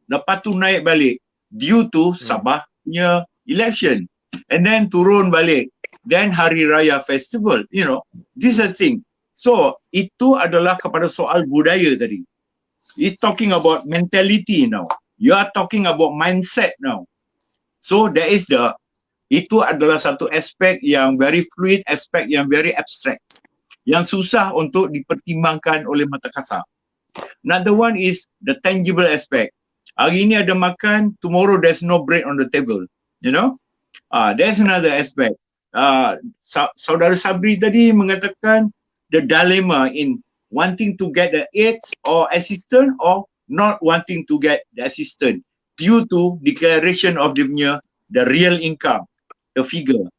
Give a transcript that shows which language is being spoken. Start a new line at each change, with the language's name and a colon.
Malay: Lepas tu naik balik
English: due to
Malay: Sabah punya election,
English: and then
Malay: turun balik.
English: Then Hari Raya Festival, you know, this is a thing. So
Malay: itu adalah kepada soal budaya tadi.
English: It's talking about mentality now. You are talking about mindset now. So there is
Malay: itu adalah satu aspek yang
English: very fluid,
Malay: aspek yang
English: very abstract,
Malay: yang susah untuk dipertimbangkan oleh mata kasar.
English: Another one is the tangible aspect.
Malay: Hari ini ada makan,
English: tomorrow there's no bread on the table. You know, there's another aspect.
Malay: Saudara Sabri tadi mengatakan
English: the dilemma in wanting to get the aids or assistance or not wanting to get the assistance due to declaration of the real income, the figure.